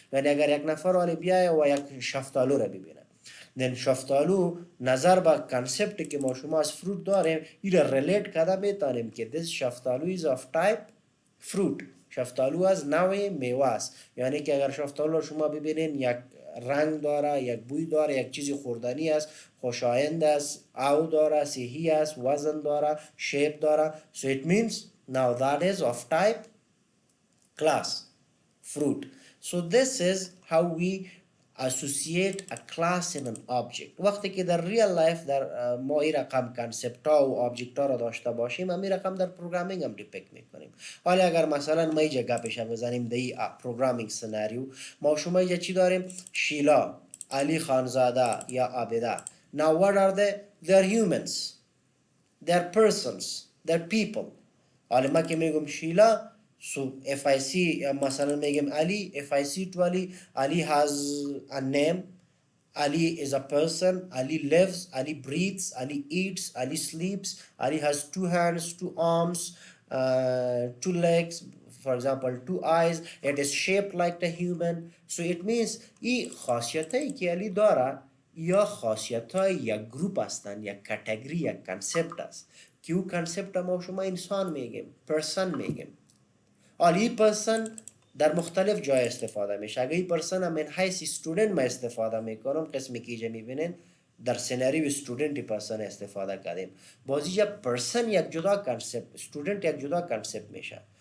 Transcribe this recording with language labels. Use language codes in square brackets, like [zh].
[fa] یعنی اگر یک نفر حالی بیایه و یک شفتالو را ببینه، then شفتالو نظر به کانسپت که ما شما از فروت داریم این را ریلیت کرده میتونیم که this شفتالو [en] is of type fruit. [fa] شفتالو از نوع میوه است. یعنی که اگر شفتالو شما ببینین یک رنگ داره، یک بوی داره، یک چیزی خوردنی است، خوشایند است، او داره، صحی است، وزن داره، شیپ داره. [en] So it means now that is of type class fruit. So this is how we associate a class in an object. [fa] وقتی که در ریل لایف در ما این رقم کانسپت ها و آبجکت ها را داشته باشیم، همین رقم در پروگرامینگ هم دیپیکت میکنیم. حالا اگر مثلا ما اینجا گپش بزنیم در این پروگرامینگ سناریو، ما شما اینجا چی داریم؟ شیلا، علی خانزاده یا عابده. [en] Now what are they? They're humans. They're persons. They're people. [fa] حالا ما که میگم شیلا، [en] so if I see [fa] مثلا میگم [en] Ali, if I see to Ali has a name, Ali is a person, Ali lives, Ali breathes, Ali eats, Ali sleeps, Ali has 2 hands, 2 arms, 2 legs, for example 2 eyes, it is shaped like the human. So it means [fa] این خاصیتایی که Ali داره یا خاصیتای یک گروپ هستن، یک کاتگوری، یک کانسپت است که او کانسپت ما شما انسان میگیم، پرسن میگیم. حالا این پرسن در مختلف جای استفاده میشه. اگه این پرسن من حیث استودنت ما استفاده میکنم، قسمی که اینجا میبینین در سناریو استودنت پرسن استفاده کردیم. بازی یا پرسن یک جدا کانسپت، استودنت یک جدا کانسپت میشه.